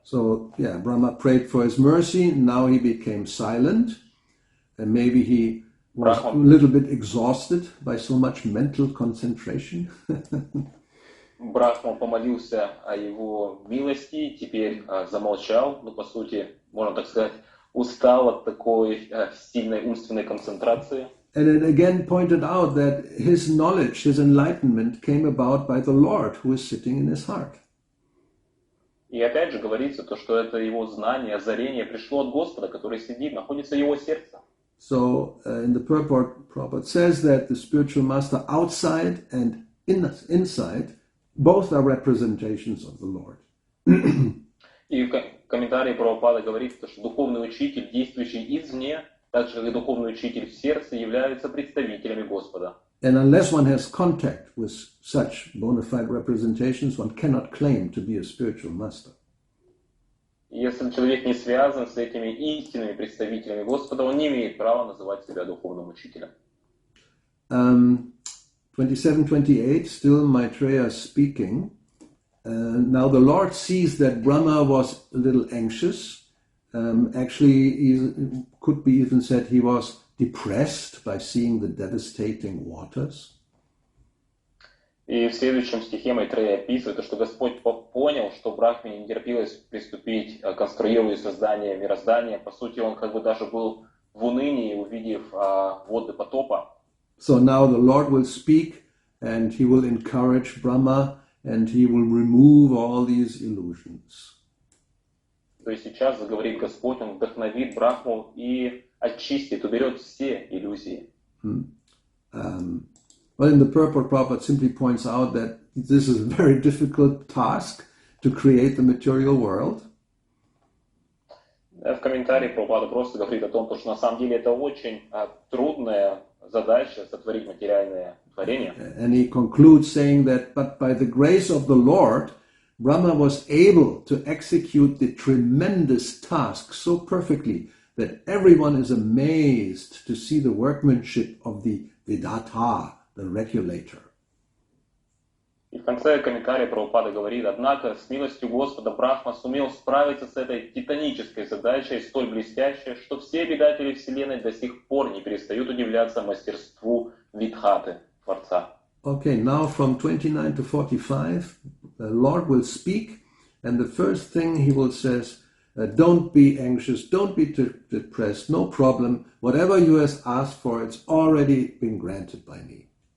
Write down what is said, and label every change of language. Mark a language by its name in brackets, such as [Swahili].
[English] So, yeah, Brahma prayed for his mercy, now he became silent, and maybe he was a little bit exhausted by so much mental concentration. [Russian] Брахма помолился о его милости, теперь замолчал, по сути, можно так сказать, устал от такой сильной умственной концентрации. [English] And it again pointed out that his knowledge, his enlightenment came about by the Lord who is sitting in his heart. [Russian] И опять же говорится то, что это его знание, озарение пришло от Господа, который сидит, находится в его сердце. [English] So in the purport, Prabhupada says that the spiritual master outside and inside, both are representations of the Lord. [Russian] И в комментарии Прабхупада говорит, что духовный учитель, действующий извне, так же как и духовный учитель в сердце, являются представителями Господа. [English] And unless one has contact with such bona fide representations, one cannot claim to be a spiritual master. [Russian] Если человек не связан с этими истинными представителями Господа, он не имеет права называть себя духовным учителем. [English] 27-28, still Maitreya speaking. Now the Lord sees that Brahma was a little anxious. Actually, could be even said he was depressed by seeing the devastating waters. [Russian] И в следующем стихе Майтрея описывает, что Господь понял, что Брахме не терпелось приступить к конструированию создания мироздания. По сути, он как бы даже был в унынии, увидев воды потопа. [English] So now the Lord will speak and he will encourage Brahma and he will remove all these illusions. [Russian] То есть сейчас заговорит Господь, Он вдохновит Брахму и очистит, уберет все иллюзии. [English] Well, in the purport, Prabhupada simply points out that this is a very difficult task to create the material world. [Russian] В комментарии Прабхупада просто говорит о том, что на самом деле это очень трудная задача сотворить материальное творение. [English] And he concludes saying that, but by the grace of the Lord, Brahma was able to execute the tremendous task so perfectly that everyone is amazed to see the workmanship of the Vidhata, the regulator. [Russian] И в конце комментария Прабхупада говорит, однако с милостью Господа Брахма сумел справиться с этой титанической задачей, столь блестящей, что все обитатели Вселенной до сих пор не перестают удивляться мастерству Видхаты, Творца. [English] Okay, now from 29 to 45, the Lord will speak, and the first thing he will say, don't be anxious, don't be depressed, no problem. Whatever you have asked for, it's already been granted by me.